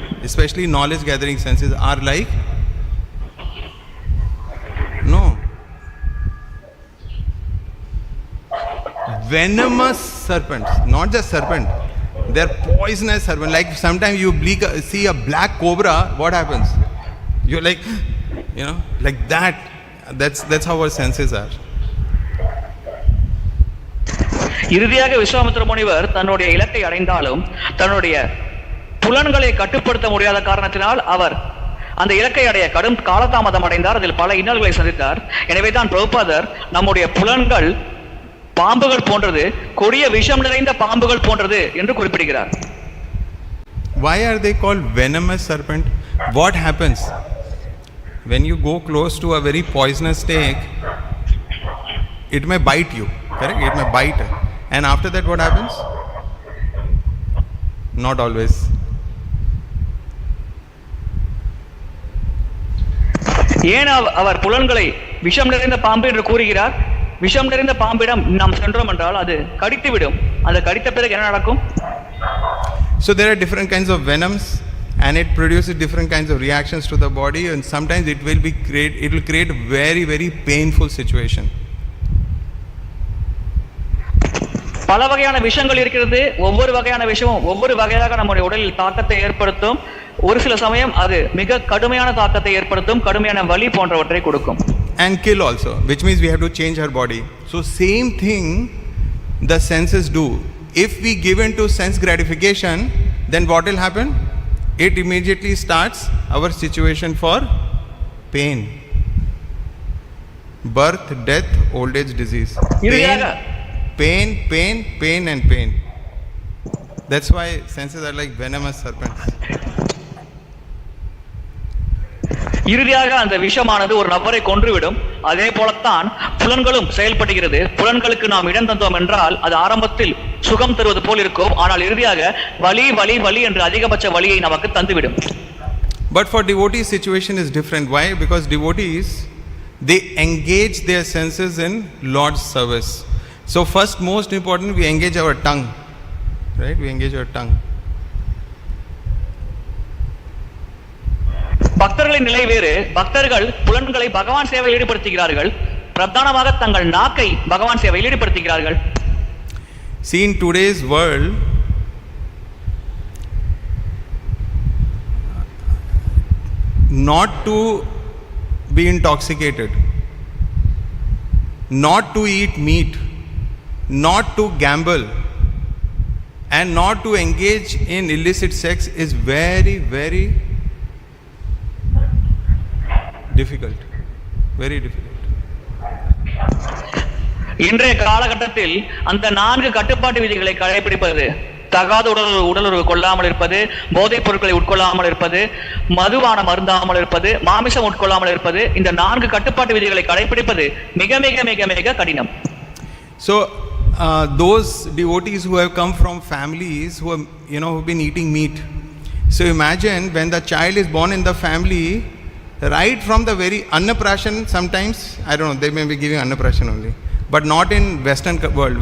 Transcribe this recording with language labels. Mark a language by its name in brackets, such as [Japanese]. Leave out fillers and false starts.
[English] especially knowledge gathering senses, are like, no, venomous serpents. Not just serpent, they're poisonous serpent. Like sometimes you see a black cobra, what happens? You're like, like that. That's how our senses are. [Tamil] இறுதியாக விஸ்வாமித்திர முனிவர் தன்னுடைய இலக்கை அடைந்தாலும் தன்னுடைய புலன்களை கட்டுப்படுத்த முடியாத காரணத்தினால் அவர் அந்த இலக்கை அடைய கடும் காலதாமதம் அடைந்தார். அதில் பல இன்னல்களை சந்தித்தார். எனவே தான் பிரபுபாதர் நம்முடைய புலன்கள் பாம்புகள் போன்றது, கொடிய விஷம் நிறைந்த பாம்புகள் போன்றது என்று குறிப்பிடுகிறார். [English] Why are they called venomous serpent? What happens when you go close to a very poisonous snake? It may bite you, correct? It may bite. And after that what happens? Not always. [Tamil] ஏன் அவர் புலன்களை விஷம் நிறைந்த பாம்பு என்று கூறுகிறார்? விஷம் நிறைந்த பாம்பிடம் நாம் சென்றோம் என்றால் அது கடித்துவிடும். அது கடித்த பிறகு என்ன நடக்கும்? [English] So there are different kinds of venoms and it produces different kinds of reactions to the body, and sometimes it will create very, very painful situation. [Tamil] பல வகையான விஷங்கள் இருக்கிறது. ஒவ்வொரு வகையான விஷமும் ஒவ்வொரு வகையாக நம்முடைய உடலில் தாக்கத்தை ஏற்படுத்தும். ஒரு சில சமயம் அது மிக கடுமையான தாக்கத்தை ஏற்படுத்தும், கடுமையான வலி போன்றவற்றை கொடுக்கும். [English] And kill also, which means we have to change our body. So same thing the senses do. If we give in to sense gratification, then what will happen? It immediately starts our situation for pain. Birth, death, old age, disease. Pain and pain. That's why senses are like venomous serpents. [Tamil] இறுதியாக அந்த விஷமானது ஒரு நபரை கொன்றுவிடும். அதே போலத்தான் புலன்களும் செயல்படுகிறது. புலன்களுக்கு நாம் இடம் தந்தோம் என்றால் அது ஆரம்பத்தில் சுகம் தருவது போல் இருக்கும், ஆனால் இறுதியாக வலி வலி வலி என்று அதிகபட்ச வலியை நமக்கு தந்துவிடும். [English] But for devotees situation is different. Why? Because devotees, they engage their senses in Lord's service. So first, most important, we engage our tongue, right? We engage our tongue. [Tamil] பக்தர்களின் நிலை வேறு. பக்தர்கள் புலன்களை பகவான் சேவையில் ஈடுபடுத்துகிறார்கள். பிரதானமாக தங்கள் நாக்கை பகவான் சேவையில் ஈடுபடுத்துகிறார்கள். [English] See, in today's world, not to be intoxicated, not to eat meat, not to gamble, and not to engage in illicit sex is very, very difficult. Very difficult. [Tamil] இன்றைய காலகட்டத்தில் அந்த 4 கட்டுப்பாட்டு விதிகளை கடைபிடிப்பது, தகாத உடலுறவு கொள்ளாமல் இருப்பது, போதைப் பொருட்களை உட்கொள்ளாமல் இருப்பது, மதுபானம் அருந்தாமல் இருப்பது, மாமிசம் உட்கொள்ளாமல் இருப்பது, இந்த 4 கட்டுப்பாட்டு விதிகளை கடைபிடிப்பது மிக மிக மிக மிக கடினம். [English] So those devotees who have come from families who have, who've been eating meat. So imagine when the child is born in the family, right from the very annaprashan, sometimes, I don't know, they may be giving annaprashan only, but not in Western world.